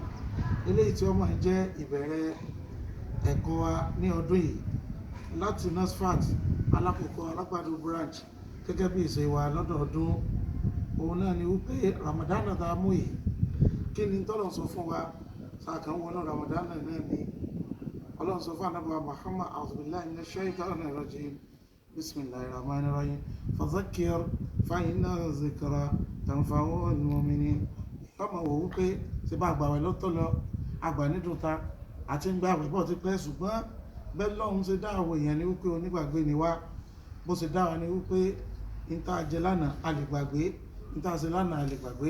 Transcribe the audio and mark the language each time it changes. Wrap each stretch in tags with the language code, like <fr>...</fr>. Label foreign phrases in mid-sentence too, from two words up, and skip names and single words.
<yo>Eléyìí tí ó máa jẹ́ ìbẹ̀rẹ̀ ẹ̀kọ́ wa ní ọdún yìí láti NASFAT alákòókò alágbàdo branch, gẹ́gẹ́ bí ìṣe wa lọ́dọọdún. Òun náà ni wípé Ramadana tá a mú yìí, kí ni t'Ọlọ́run sọ fún wa sàkàn wọnú Ramadana náà ni Ọlọ́run sọ fún Ànábì wa Muhammad,</yo> <ar>أعوذ بالله من الشيطان الرجيم بسم الله الرحمن الرحيم, فذكر فإن الذكرى تنفع المؤمنين.</ar> <yo>Ọmọ wò wípé ṣe bá àgbàwẹ̀ lọ́tọ̀ lọ, àgbà nídùúta àti ń gbà àwẹ̀ bọ̀ ti pẹ́, ṣùgbọ́n bẹ́ẹ̀ lọ́hun ṣe dá àwọn èèyàn ní wípé onígbàgbé ni wá. Bó ṣe dá wa ní wípé níta jẹ lánàá a lè gbàgbé, níta ṣe lánàá a lè gbàgbé.</yo>